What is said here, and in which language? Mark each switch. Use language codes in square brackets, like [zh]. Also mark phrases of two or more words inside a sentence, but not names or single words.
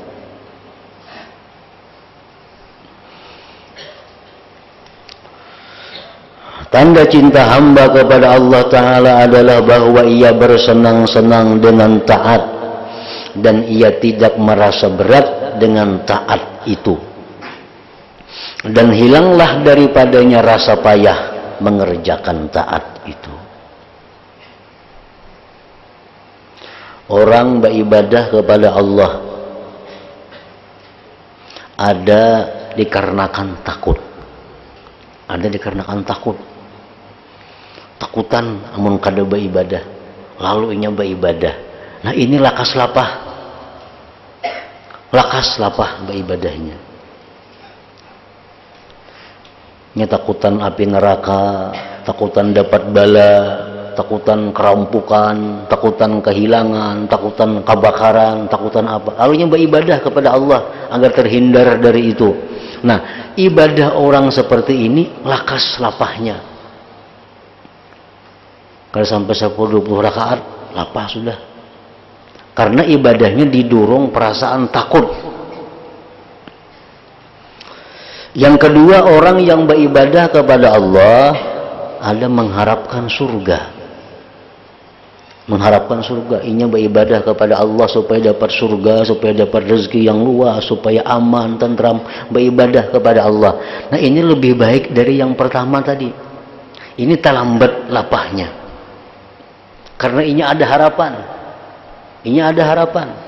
[id] Tanda cinta hamba kepada Allah Ta'ala adalah bahwa ia bersenang-senang dengan taat, dan ia tidak merasa berat dengan taat itu, dan hilanglah daripadanya rasa payah mengerjakan taat itu. Orang beribadah kepada Allah ada dikarenakan takut, ada dikarenakan takut. [bjn] Takutan amun kada beribadah, lalu inya beribadah. Nah, ini lakas lapah beribadahnya. Nya takutan api neraka, takutan dapat bala, takutan kerampukan, takutan kehilangan, takutan kebakaran, takutan apa. Lalu nya beribadah kepada Allah agar terhindar dari itu. Nah, ibadah orang seperti ini lakas lapahnya. Kalau sampai 10-20 rakaat, lapah sudah. [id] Karena ibadahnya didorong perasaan takut. Yang kedua, orang yang beribadah kepada Allah ada mengharapkan surga. Mengharapkan surga. [bjn] Inya beribadah kepada Allah supaya dapat surga, supaya dapat rezeki yang luas, supaya aman, tentram. [id] Beribadah kepada Allah. Nah, ini lebih baik dari yang pertama tadi. [bjn] Ini terlambat lapahnya. Karena inya ada harapan. Inya ada harapan.